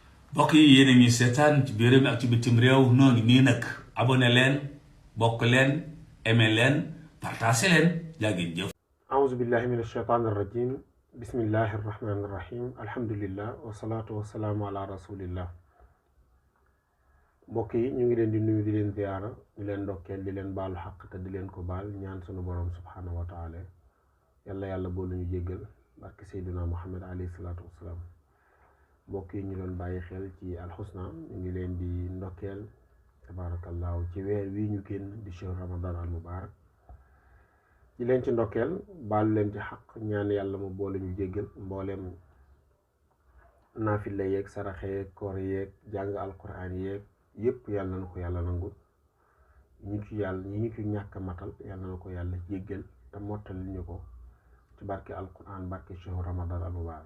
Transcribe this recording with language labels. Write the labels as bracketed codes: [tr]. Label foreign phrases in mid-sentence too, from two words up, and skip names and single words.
[wo] mbokk yi yéen a ngi seetaan ci biir réew mi ak ci bitim réew noo ngi nii nag abonné leen bokk leen aimé leen partagé leen jaa ngeen jëf. [ar] أعوذ بالله من الشيطان الرجيم بسم الله الرحمن الرحيم الحمد لله والصلاة والسلام على رسول الله. [wo] mbokk yi ñu ngi leen di nuyu di leen ziyaara di leen ndokkeel di leen baalu xaq te di leen ko baal ñaan sunu borom [ar] سبحانه وتعالى [wo] yàlla boolu ñu jéggal barke Seydina Muhammad [ar] عليه الصلاة والسلام. [wo] mbokk yi ñu doon bàyyi xel ci alxusna ñu ngi leen di ndokkeel tabarakallahu ci weer wi ñu génn di [ar] شهر رمضان المبارك [wo] di leen ci ndokkeel baal leen ci xaq ñaan yàlla mu boole ñu jéggal mbooleem naafila yeeg saraxe yeeg koor yeeg jàng alquran yeeg yépp yàlla na ko yàlla nangul ñi ñu ci ñàkk matal yàlla na ko yàlla jéggal te mottali ñu ko ci barke alquran barke [ar] شهر رمضان المبارك.